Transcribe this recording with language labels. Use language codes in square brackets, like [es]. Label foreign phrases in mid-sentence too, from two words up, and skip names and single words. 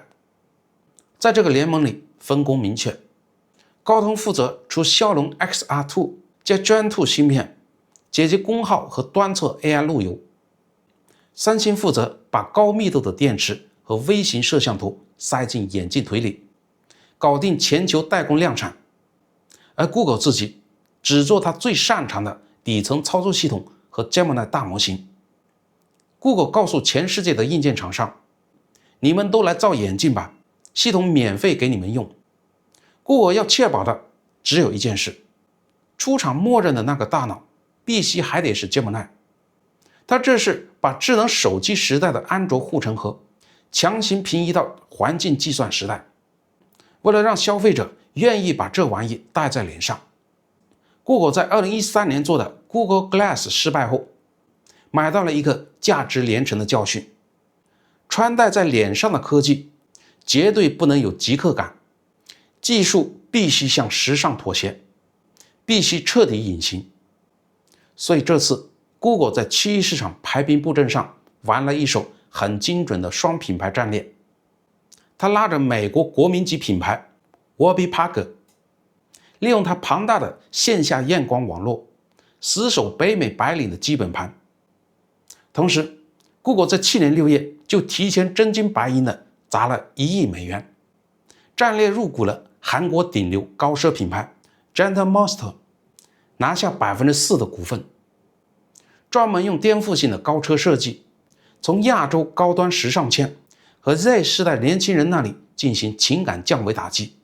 [zh] 在這個聯盟裡分工明確，高通負責出驍龍 XR2 加 Gen2 芯片，解決功耗和端側 AI 路由。三星負責把高密度的電池和微型攝像頭塞進眼鏡腿裡，搞定全球代工量產。而 Google 自己只做它最擅長的底層操作系統和和 Gemini 大模型。Google 告訴全世界的硬件厂商，你們都來造眼鏡吧，系統免費給你們用。Google 要確保的只有一件事，出廠默認的那個大腦必須還得是 Gemini。它這是把智能手機時代的安卓護城河強行平移到環境計算時代，為了讓消費者願意把這玩意戴在臉上。Google 在2013年做的 Google Glass 失敗後，買到了一個價值連城的教訓：穿戴在臉上的科技絕對不能有即刻感，技術必須向時尚妥協，必須徹底隱形。所以這次 Google 在区域市場排兵布陣上玩了一手很精準的双品牌戰略。他拉着美國国民级品牌 Warby Parker， 利用它龐大的線下驗光網絡，死守北美白領的基本盤。同時 Google 在去年6月就提前真金白銀的砸了1億美元，戰略入股了韓國頂流高奢品牌 Gentle Monster， 拿下 4% 的股份，專門用顛覆性的高車設計，從亞洲高端時尚圈和 Z 世代年輕人那裡進行情感降維打擊。